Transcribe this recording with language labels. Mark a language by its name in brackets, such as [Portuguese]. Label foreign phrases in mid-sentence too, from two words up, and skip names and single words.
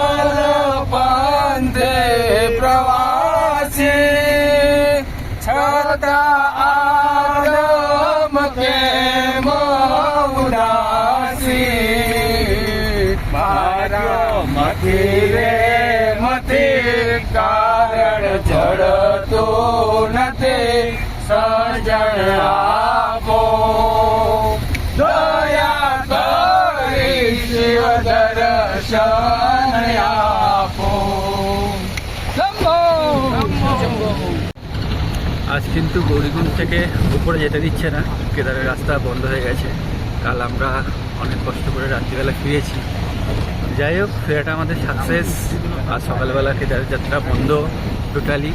[Gujarati] પંથે પ્રવાસી છતાં આદમ કેમ ઉદાસી મારા મથી રે મથી કારણ જડતું નથી સર્જન આપો દયા કરી શિવ દર્શન આપો [Bangla] আজ কিন্তু গৌরীকুণ্ড থেকে উপরে যেতে দিচ্ছে না, কেদারের রাস্তা বন্ধ হয়ে গেছে। কাল আমরা অনেক কষ্ট করে রাত্রিবেলা ফিরেছি, যাই হোক ফেরাটা আমাদের সাকসেস। আর সকালবেলা কেদারের যাত্রা বন্ধ টোটালি।